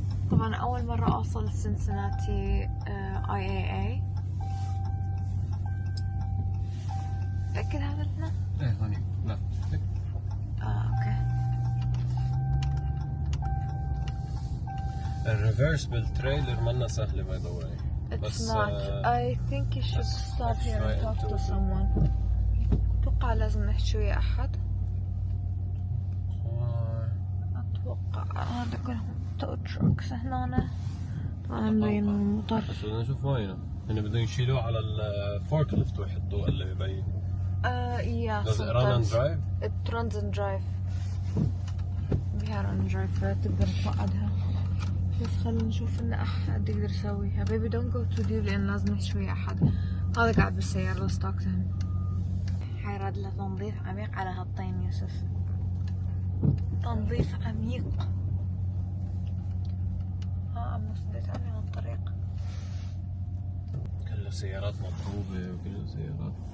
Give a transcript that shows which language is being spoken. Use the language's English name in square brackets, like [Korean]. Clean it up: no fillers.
[Arabic] طبعا اول مرة اوصل سنسناتي IAA. تأكد هذا هنا؟ ايه هوني. لا اوكي. الريفرس بالتريلر منا سهلة باي ذا واي. [English] It's not. I think you should stop here and talk to someone. [Arabic] اتوقع لازم نحكي ويا احد. اتوقع هذا كلهم تو تروكس هنا. طبعا مبين المطر. بس بدنا نشوف وينه. هن بدهم يشيلوه على الفورك ليفت ويحطوه اللي يبين. [English] Yeah. Does it run and drive? It runs and drive. [Arabic] بيها [English] run and drive [Arabic] فتقدر تصعدها. بس خلينا نشوف ان احد يقدر يسويها. [English] Baby don't go too deep [Arabic] لان لازم نحكي ويا احد. هذا قاعد بالسيارة. [English] let's talk to him. [Arabic] حيراد له تنظيف عميق على هالطين يوسف. تنظيف عميق. عم نصدت على الطريق. كله سيارات مضروبة وكله سيارات.